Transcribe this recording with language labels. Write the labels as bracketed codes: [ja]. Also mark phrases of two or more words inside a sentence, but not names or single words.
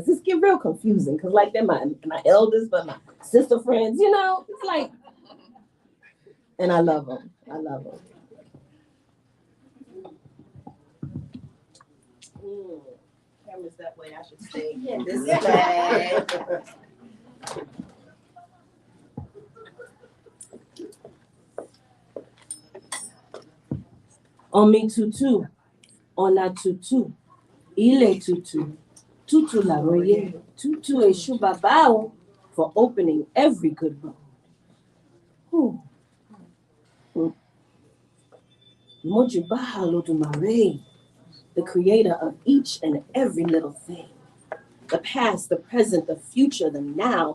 [en] This get real confusing because like they're my elders, but my sister friends, you know, it's like, and I love them. I love them. Camera's that way. I should stay this way. [yo] Omi tutu, ona tutu, ile tutu, tutu la roye, tutu e shubabao [en] for opening every good book. [yo] Mojubaha Lodumare, [en] the creator of each and every little thing. The past, the present, the future, the now.